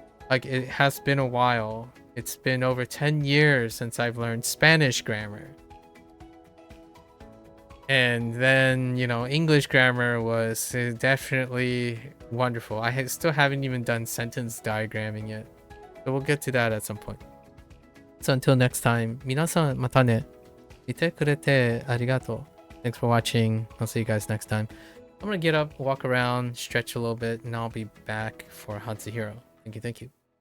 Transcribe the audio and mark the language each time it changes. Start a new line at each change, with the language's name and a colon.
English: Like, it has been a while. It's been over 10 years since I've learned Spanish grammar. And then, you know, English grammar was definitely wonderful. Still haven't even done sentence diagramming yet. So we'll get to that at some point. So until next time,
Japanese: 皆さんまたね。見てくれてありがとう.
English: Thanks for watching. I'll see you guys next time. I'm gonna get up, walk around, stretch a little bit, and I'll be back for Hatsuhiro. Thank you.